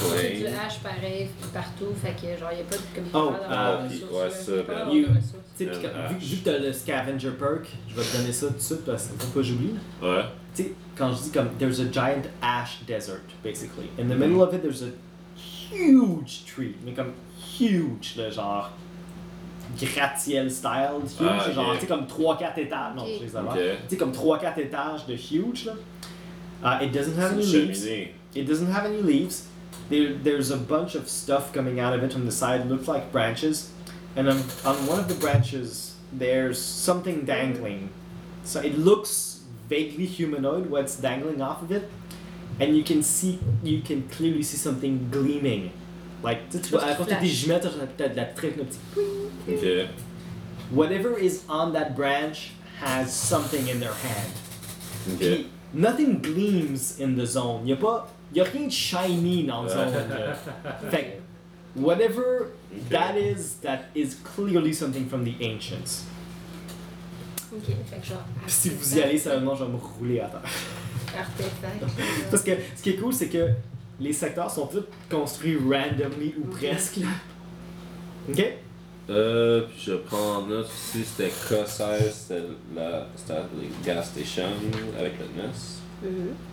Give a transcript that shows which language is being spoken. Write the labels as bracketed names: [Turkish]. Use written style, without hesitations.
[French] C'est du hash pareil partout, fait que genre y'a pas de comme vu que t'as le scavenger perk, je vais te donner ça tout de suite parce que faut pas j'oublie. Ouais. Tu sais, quand je dis comme [English] there's a giant ash desert, basically. In the middle of it, there's a huge tree. [French] Mais comme huge, là, genre. Gratte-ciel style, huge, genre, tu sais, comme 3-4 étages, non, je sais pas, tu sais, comme 3-4 étages de huge, là. [English] It doesn't have [French] c'est [English] any leaves. It doesn't have any leaves. There's a bunch of stuff coming out of it from the side, looks like branches. And on one of the branches, there's something dangling. So it looks vaguely humanoid, what's dangling off of it. And you can clearly see something gleaming. [French] Like, tu vois, à côté des jumelles, t'as de la trêve, un petit. Ok. [English] Whatever is on that branch has something in their hand. Ok. [French] Puis, [English] nothing gleams in the zone. [French] Y'a pas. Y'a rien de shiny dans la zone. Fait que. [English] Whatever that is clearly something from the ancients. [French] Ok, fait que genre. Si vous y allez, sérieusement, je vais me rouler à terre. Artefact. Parce que ce qui est cool, c'est que. Les secteurs sont tous construits randomly ou presque. Là. Ok? Puis je prends en note ici, c'était Crossair, c'était la gas station avec le NES.